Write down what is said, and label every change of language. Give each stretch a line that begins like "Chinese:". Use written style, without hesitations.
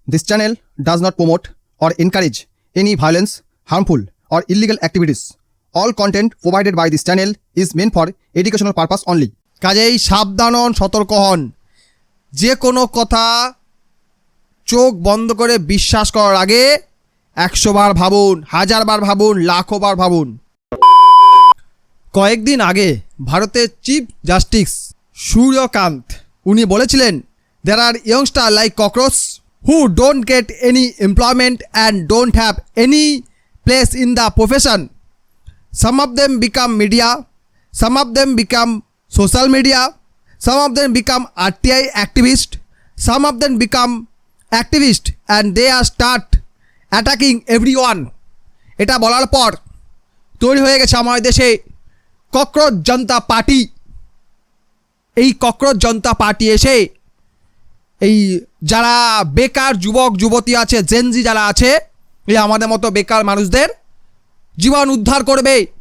English: This channel does not promote or encourage any violence, harmful, or illegal activities. All content provided by this channel is meant for educational purpose only.
Bangla: কাজেই সাবধান হন, সতর্ক হন। যে কোনো কথা চোখ বন্ধ করে বিশ্বাস করার আগে 100 বার ভাবুন, 1000 বার ভাবুন, লাখো বার ভাবুন। কয়েকদিন আগে ভারতের চিফ জাস্টিস সূর্যকান্ত উনি বলেছিলেন,
English: there are youngsters like cockroach who don't get any employment and don't have any place in the profession. Some of them become media, some of them become social media, some of them become RTI activists, some of them become activists and they are start attacking everyone.
Bangla: এটা বলার পর তৈরি হয়ে গেছে আমাদের দেশে cockroach জনতা party. এই cockroach জনতা party এসে এই যারা বেকার যুবক যুবতী আছে, জেনজি যারা আছে, এই আমাদের মতো বেকার মানুষদের জীবন উদ্ধার করবে।